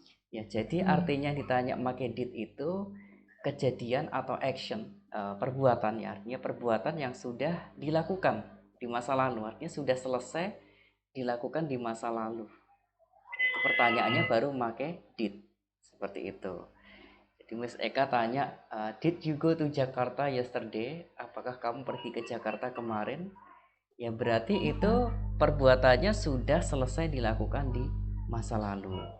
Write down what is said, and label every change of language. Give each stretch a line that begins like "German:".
Indonesian: Ya, jadi artinya ditanya pakai did itu kejadian atau action, perbuatan ya, artinya perbuatan yang sudah dilakukan di masa lalu, artinya sudah selesai dilakukan di masa lalu. Pertanyaannya baru pakai did seperti itu. Jadi Miss Eka tanya,
English: did you go to Jakarta yesterday?
Indonesian: Apakah kamu pergi ke Jakarta kemarin? Ya berarti itu perbuatannya sudah selesai dilakukan di masa lalu.